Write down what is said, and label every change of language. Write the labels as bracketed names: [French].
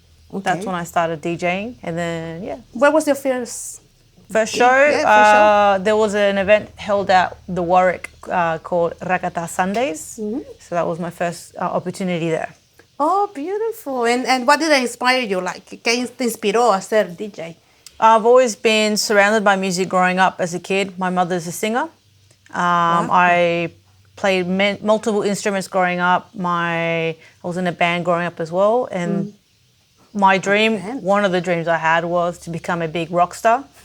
[English] Okay. That's when I started DJing. And then, yeah. Where was your first Show, Yeah, there was an event held at the Warwick called Rakata Sundays. Mm-hmm. So that was my first opportunity there. Oh, beautiful. And what did inspire you? [Spanish] Like, ¿qué te inspiró a ser DJ? [English] I've always been surrounded by music growing up as a kid. My mother's a singer. I played multiple instruments growing up. I was in a band growing up as well. And my dream, one of the dreams I had was to become a big rock star.